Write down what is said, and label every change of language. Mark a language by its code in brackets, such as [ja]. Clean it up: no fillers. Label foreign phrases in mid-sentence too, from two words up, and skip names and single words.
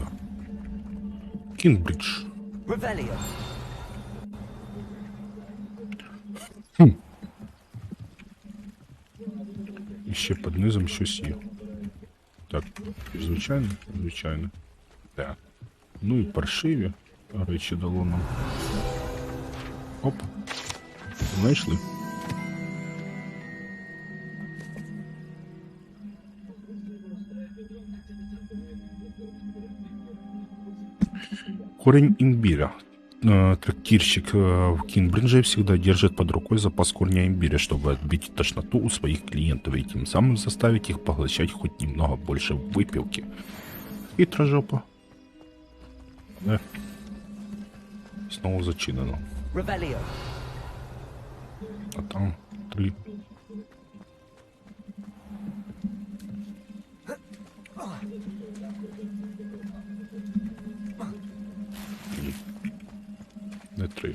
[uk] Кінбридж. І ще під низом щось є. Так, звичайно, звичайно. Так. Ну і паршиві речі дало нам. Опа. Знайшли. [ru] Корень имбиря. Трактирщик в Кинбридже всегда держит под рукой запас корня имбиря, чтобы отбить тошноту у своих клиентов и тем самым заставить их поглощать хоть немного больше выпивки. Хитрожопа. Да. Снова зачинено. А там 3. Не 3.